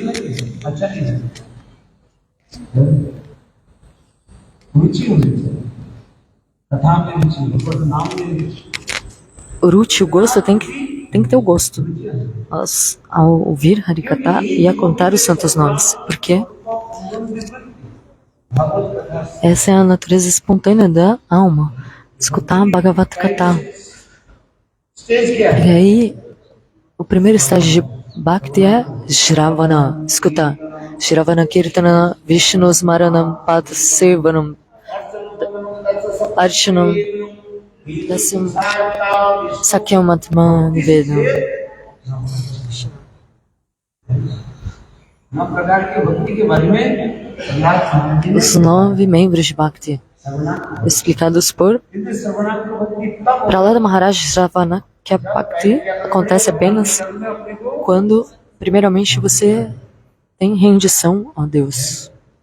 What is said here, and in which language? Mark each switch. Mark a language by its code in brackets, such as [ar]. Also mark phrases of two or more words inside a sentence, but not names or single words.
[pt] O ruchi, o gosto, tem que ter o gosto ao ouvir Harikata e a contar os santos nomes. Por quê? Essa é a natureza espontânea da alma. Escutar Bhagavad Gita. E aí, o primeiro estágio de Bhakti é Shravana, escutar. [sa] Shravana Kirtana Vishnu Smaranam Pad Sevanam Archanam Dasim Sakyam Atma Nivedam. [pt] Os 9 membros de Bhakti, explicados por Prahlada Maharaj Shravana, que a Bhakti acontece apenas quando, primeiramente, você tem rendição a Deus.